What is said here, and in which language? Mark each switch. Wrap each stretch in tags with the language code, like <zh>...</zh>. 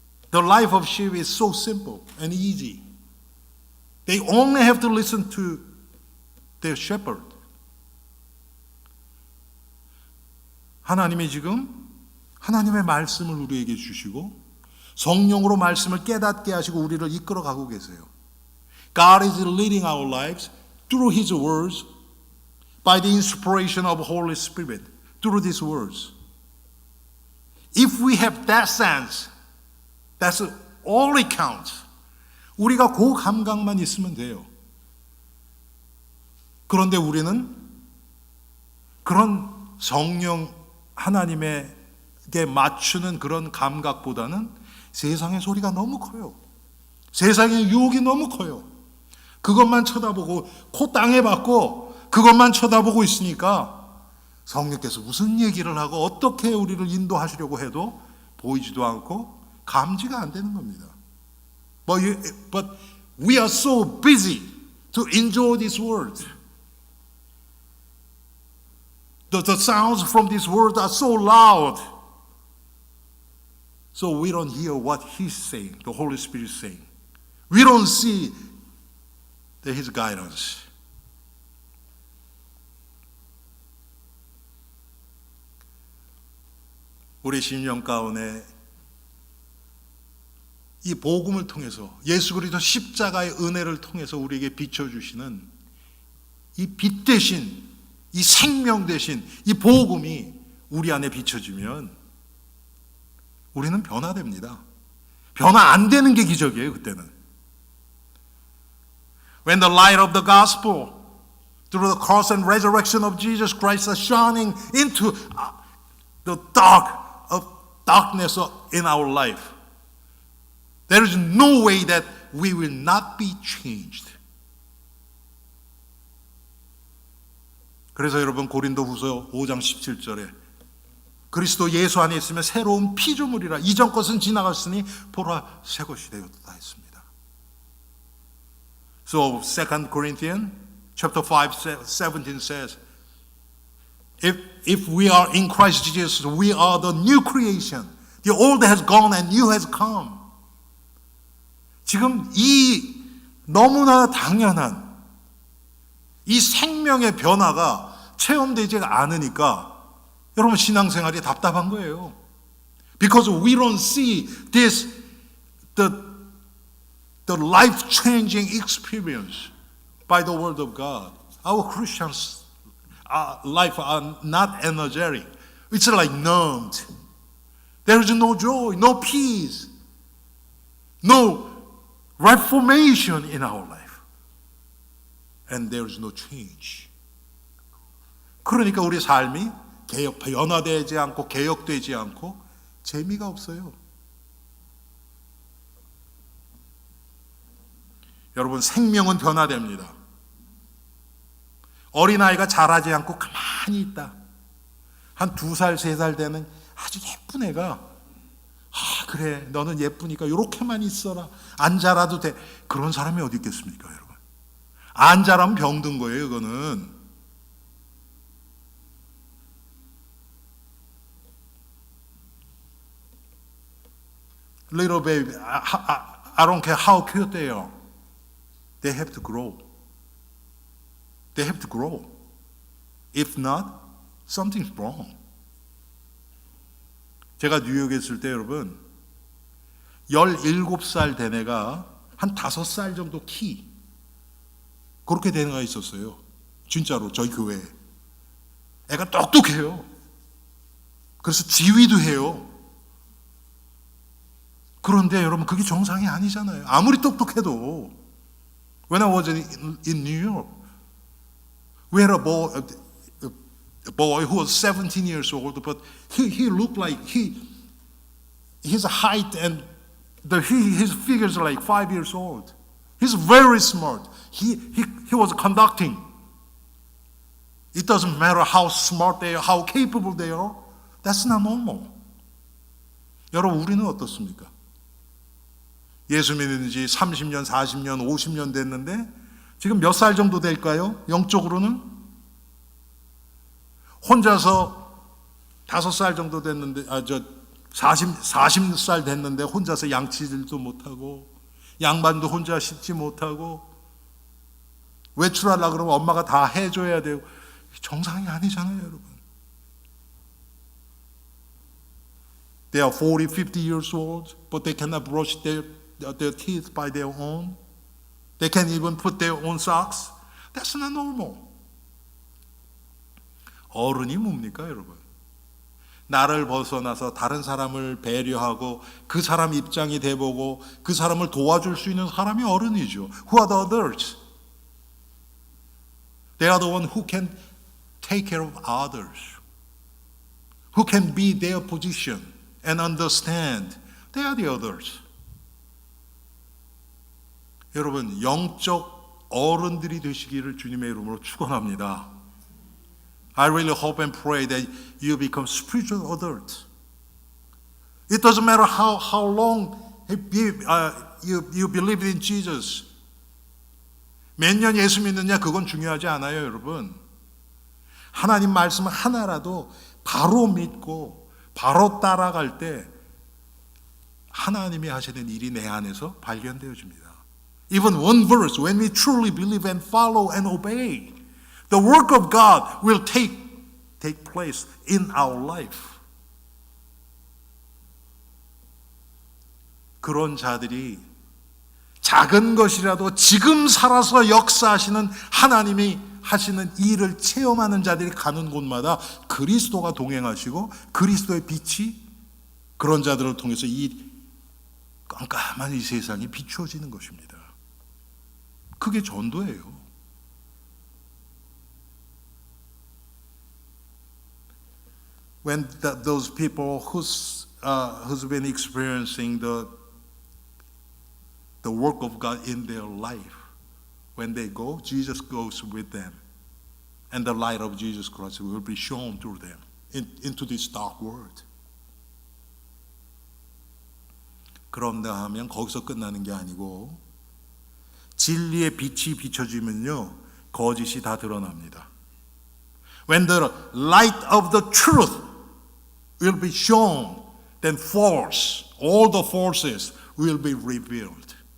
<en>The life of sheep is so simple and easy. They only have to listen to their shepherd.</en> <ko>하나님이 지금 하나님의 말씀을 우리에게 주시고 성령으로 말씀을 깨닫게 하시고 우리를 이끌어가고 계세요.</ko> <en>God is leading our lives through His words by the inspiration of Holy Spirit through these words. If we have that sense, that's all it counts.</en> <ko>우리가 그 감각만 있으면 돼요. 그런데 우리는 그런 성령 하나님에게 맞추는 그런 감각보다는 세상의 소리가 너무 커요. 세상의 유혹이 너무 커요. 그것만 쳐다보고 코 땅에 박고 그것만 쳐다보고 있으니까 성령께서 무슨 얘기를 하고 어떻게 우리를 인도하시려고 해도 보이지도 않고 감지가 안 되는 겁니다.</ko> <en>But we are so busy to enjoy this world. The sounds from this world are so loud. So we don't hear what He's saying, the Holy Spirit is saying. We don't see His guidance.</en> <ko>우리 심령 가운데 이 복음을 통해서 예수 그리스도 십자가의 은혜를 통해서 우리에게 비춰주시는 이 빛 대신 이 생명 대신 이 복음이 우리 안에 비춰지면 우리는 변화됩니다. 변화 안 되는 게 기적이에요. 그때는</ko> <en>When the light of the gospel through the cross and resurrection of Jesus Christ are shining into the darkness in our life, there is no way that we will not be changed.</en> <ko>그래서 여러분 고린도후서 5장 17절에 그리스도 예수 안에 있으면 새로운 피조물이라 이전 것은 지나갔으니 보라 새 것이 되었다 했습니다.</ko> <en>So 2 Corinthians chapter 5 17 says, if we are in Christ Jesus, we are the new creation. The old has gone and new has come.</en> <ko>지금 이 너무나 당연한 이 생명의 변화가 체험되지 않으니까 여러분 신앙생활이 답답한 거예요.</ko> <en>Because we don't see this the life-changing experience by the word of God. Our Christians life are not energetic. It's like numbed. There is no joy, no peace, no reformation in our life. And there is no change.</en> <ko>그러니까 우리 삶이 변화되지 않고 개혁되지 않고 재미가 없어요. 여러분 생명은 변화됩니다. 어린아이가 자라지 않고 가만히 있다. 한 2살, 3살 되는 아주 예쁜 애가 그래 너는 예쁘니까 이렇게만 있어라. 안 자라도 돼. 그런 사람이 어디 있겠습니까 여러분. 안 자라면 병든 거예요 이거는.</ko> <en>Little baby, I don't care how cute they are. They have to grow. They have to grow. If not, something's wrong.</en> <ko>제가 뉴욕에 있을 때 여러분 17살 된 애가 한 5살 정도 키 그렇게 된 애가 있었어요. 진짜로 저희 교회에. 애가 똑똑해요. 그래서 지휘도 해요. 그런데 여러분 그게 정상이 아니잖아요. 아무리 똑똑해도.</ko> <en>When I was in New York, we had a boy who was 17 years old, but he looked like his height and his figures are like 5 years old. He's very smart. He was conducting. It doesn't matter how smart they are, how capable they are. That's not normal.</en> <ko>여러분 우리는 어떻습니까? 예수 믿은 지 30년, 40년, 50년 됐는데 지금 몇 살 정도 될까요? 영적으로는? 혼자서 5살 정도 됐는데 40살 됐는데 혼자서 양치질도 못하고 양반도 혼자 씻지 못하고 외출하려고 그러면 엄마가 다 해줘야 되고 정상이 아니잖아요 여러분.</ko> <en>They are 40, 50 years old, but they cannot brush their teeth by their own. They can't even put their own socks. That's not normal.</en> <ko>어른이 뭡니까, 여러분? 나를 벗어나서 다른 사람을 배려하고 그 사람 입장이 돼보고 그 사람을 도와줄 수 있는 사람이 어른이죠.</ko> <en>Who are the adults? They are the one who can take care of others. Who can be their position and understand. They are the others.</en> <ko>여러분 영적 어른들이 되시기를 주님의 이름으로 축원합니다.</ko> <en>I really hope and pray that you become spiritual adults. It doesn't matter how long you believe in Jesus.</en> <ko>몇 년 예수 믿느냐 그건 중요하지 않아요, 여러분. 하나님 말씀 하나라도 바로 믿고 바로 따라갈 때 하나님이 하시는 일이 내 안에서 발견되어집니다.</ko> <en>Even one verse, when we truly believe and follow and obey, the work of God will take place in our life.</en> <ko>그런 자들이 작은 것이라도 지금 살아서 역사하시는 하나님이 하시는 일을 체험하는 자들이 가는 곳마다 그리스도가 동행하시고 그리스도의 빛이 그런 자들을 통해서 이 깜깜한 이 세상이 비추어지는 것입니다. 그게 전도예요.</ko> <en>When those people who's been experiencing the work of God in their life, when they go, Jesus goes with them, and the light of Jesus Christ will be shown through them into this dark world.</en> <ko>그런가 하면 거기서 끝나는 게 아니고 진리의 빛이 비춰지면요 거짓이 다 드러납니다.</ko> <en>When the light of the truth will be shown, then all the falses will be revealed.</en>